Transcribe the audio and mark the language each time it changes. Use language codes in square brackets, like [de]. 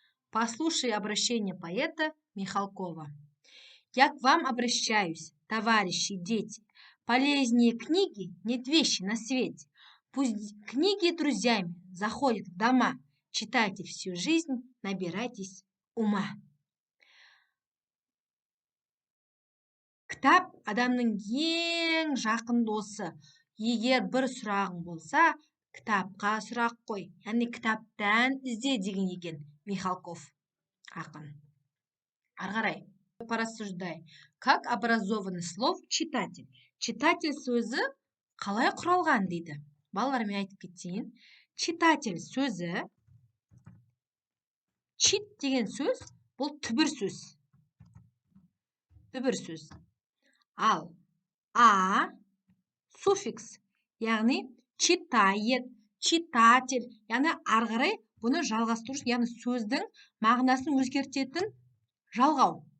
[ru] Послушай обращение поэта Михалкова. Я к вам обращаюсь, товарищи, дети. Полезнее книги нет вещи на свете. Пусть книги друзьями заходят в дома. Читайте всю жизнь, набирайтесь ума. [kk] Кітап адамның ең жақын досы. Егер бір сұрағың болса, кітапқа сұрақ қой. Яғни кітаптан ізде деген екен Михалков ақын. Ары қарай. [ru] Порассуждай. Как образованный слов читатель? [kk] Читатель сөзі қалай құралған дейді. Балалармен айтып кетейін. Читатель сөзі, чит деген сөз, бұл түбір сөз. Түбір сөз. Ал а суффикс, яғни читает, читатель, яғни ары қарай бұны жалғастыру, яғни сөздің мағынасын өзгертетін жалғау.